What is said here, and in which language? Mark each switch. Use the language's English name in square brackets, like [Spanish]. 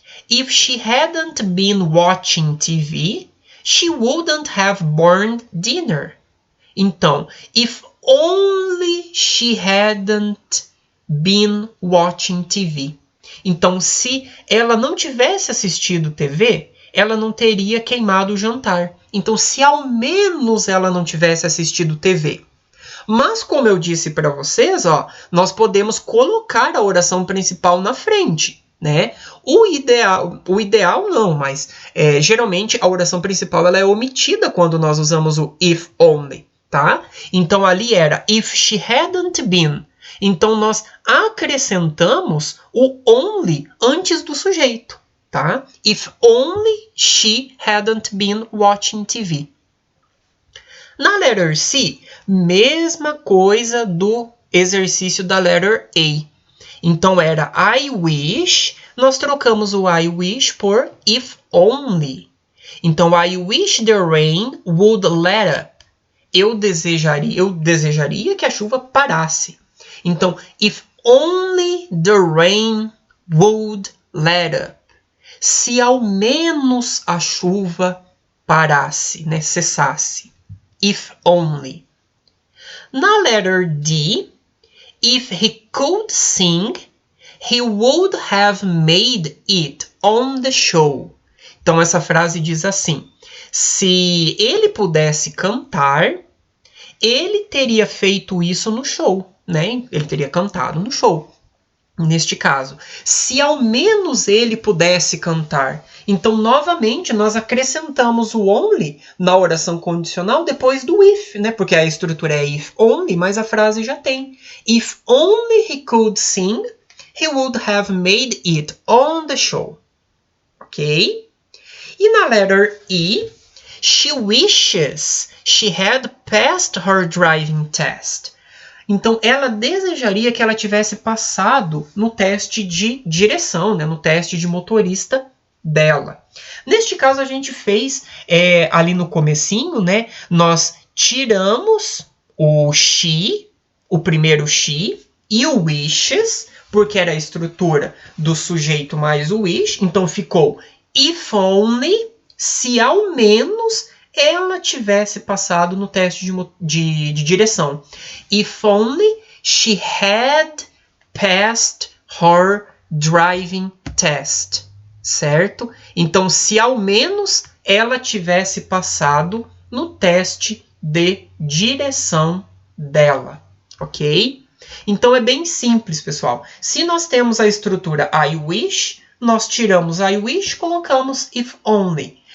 [English] If she hadn't been watching TV, she wouldn't have burned dinner. [Portuguese] Então, [English] if only she hadn't been watching TV. [Portuguese] Então, se ela não tivesse assistido TV, ela não teria queimado o jantar. Então, se ao menos ela não tivesse assistido TV. Mas, como eu disse para vocês, ó, nós podemos colocar a oração principal na frente. Né? O ideal não, mas geralmente a oração principal ela é omitida quando nós usamos o [English] if only. [Portuguese] Tá? Então, ali era [English] if she hadn't been. [Portuguese] Então, nós acrescentamos o only antes do sujeito. Tá? [English] If only she hadn't been watching TV. [Portuguese] Na [English] letter [Portuguese] C, mesma coisa do exercício da letter A. Então, era [English] I wish, [Portuguese] nós trocamos o I wish por [English] if only. [Portuguese] Então, [English] I wish the rain would let up. [Portuguese] Eu desejaria que a chuva parasse. Então, [English] if only the rain would let up. [Portuguese] se ao menos a chuva parasse, né? Cessasse. [English] If only. [Portuguese] Na [English] letter D, if he could sing, he would have made it on the show. [Portuguese] Então essa frase diz assim: se ele pudesse cantar, ele teria feito isso no show, né? Ele teria cantado no show. Neste caso, se ao menos ele pudesse cantar. Então, novamente, nós acrescentamos o only na oração condicional depois do if, né? Porque a estrutura é [English] if only, [Portuguese] mas a frase já tem. [English] If only he could sing, he would have made it on the show. Ok? [Portuguese] E na [English] letter E, she wishes she had passed her driving test. [Portuguese] Então, ela desejaria que ela tivesse passado no teste de direção, né? No teste de motorista dela. Neste caso, a gente fez ali no comecinho, né? Nós tiramos o she, o primeiro she, e o wishes, porque era a estrutura do sujeito mais o wish. Então, ficou [English] if only, [Portuguese] se ao menos ela tivesse passado no teste de direção. [English] If only she had passed her driving test. [Portuguese] Certo? Então, se ao menos ela tivesse passado no teste de direção dela. Ok? Então, é bem simples, pessoal. Se nós temos a estrutura [English] I wish, [Portuguese] nós tiramos I wish, colocamos [English] if only.